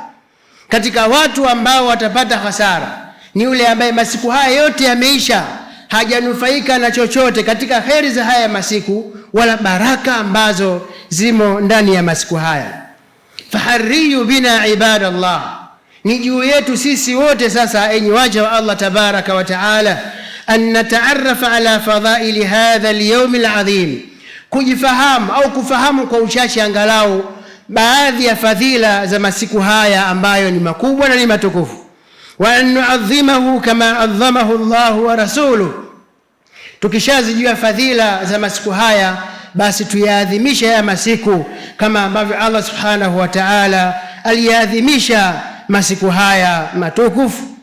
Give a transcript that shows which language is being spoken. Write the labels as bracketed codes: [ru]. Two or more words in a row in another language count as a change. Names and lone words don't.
[sw] Katika watu ambao watapata hasara ni yule ambaye masiku haya yote yameisha, hajanufaika na chochote katika kheri za haya masiku wala baraka ambazo zimo ndani ya masiku haya. [ar] فحري بنا عباد الله, [sw] ni juu yetu sisi wote sasa, enyi waja wa Allah [ar] تبارك وتعالى أن نتعرف على فضائل هذا اليوم العظيم, [sw] kujifahamu au kufahamu kwa uchache angalau baadhi ya fadhila za masiku haya ambayo ni makubwa na ni matukufu. [ar] وأن نعظمه كما عظمه الله ورسوله, [sw] tukishazijua fadhila za masiku haya basi tuyaadhimisha haya masiku kama ambavyo Allah [ar] سبحانه وتعالى [sw] aliyaadhimisha masiku haya matukufu.